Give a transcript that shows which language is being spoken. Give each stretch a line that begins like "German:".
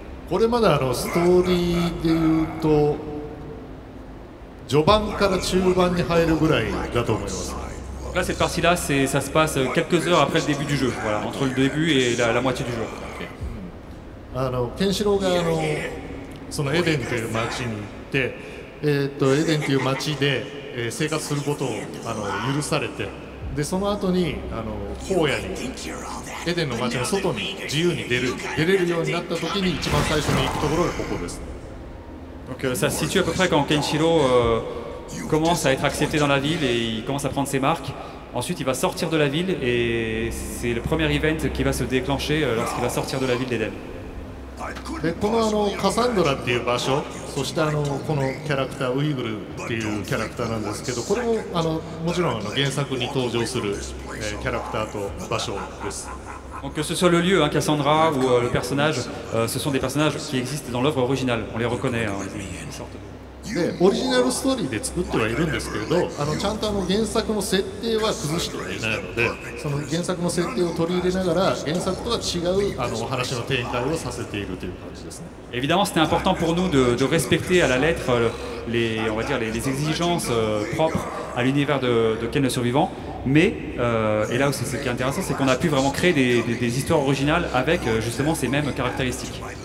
Japanese: これまだストーリーでいうと序盤から中盤に入るぐらいだと思います。
French: Là, cette partie-là, ça se passe quelques heures après le début du jeu, voilà, entre le début et la moitié du jeu.
Japanese: ケンシロウがそのエデンという町に行って、エデンという町で、生活することを許されて、でその後に荒野にエデンの町の外に自由に出れるようになった時に一番最初に行くところがここです。
French: Donc ça se situe à peu près quand Kenshiro commence à être accepté dans la ville et il commence à prendre ses marques. Ensuite, il va sortir de la ville et c'est le premier event qui va se déclencher lorsqu'il va sortir de la ville d'Eden.
Japanese: でこのカサンドラっていう場所、そしてこのキャラクターウイグルっていうキャラクターなんですけど、これももちろん原作に登場する、キャラクターと場所です。
French: Donc que ce soit le lieu, Cassandra ou le personnage, ce sont des personnages qui existent dans l'œuvre originale. On les reconnaît. Ils sortent.
Japanese: でオリジナルストーリーで作ってはいるんですけれど、ちゃんと原作の設定は崩してはいないので、その原作の設定を取り入れながら原作とは違うお話の展開をさせているという感じですね。
French: Évidemment, c'était important pour nous de respecter à la lettre on va dire les exigences propres à l'univers de Ken le Survivant. Mais, et là aussi ce qui est intéressant, c'est qu'on a pu vraiment créer des histoires originales avec justement ces mêmes caractéristiques.